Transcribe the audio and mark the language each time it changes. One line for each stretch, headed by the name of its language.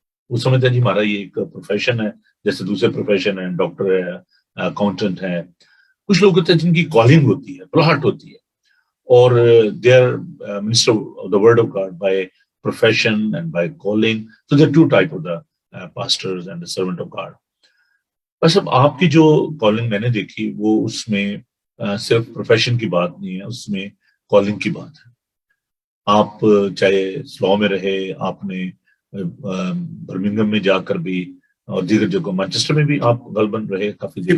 Urdu: وہ سمجھتے ہیں جی ہمارا یہ ایک پروفیشن ہے جیسے دوسرے پروفیشن ہیں، ڈاکٹر ہے، اکاؤنٹنٹ ہے. کچھ لوگ ہوتے ہیں جن کی کالنگ ہوتی ہے، بلاہٹ ہوتی ہے، اور
English: They are minister of the word of God by profession and by calling. So there are two types of the pastors and the servant of God.
Urdu: بس اب آپ کی جو کالنگ میں نے دیکھی وہ اس میں صرف پروفیشن کی بات نہیں ہے، اس میں کالنگ کی بات ہے. آپ چاہے سلو میں رہے، آپ نے برمنگم میں جا کر بھی اور دیگر جگہ مانچسٹر میں بھی آپ غالباً رہے کافی دیر،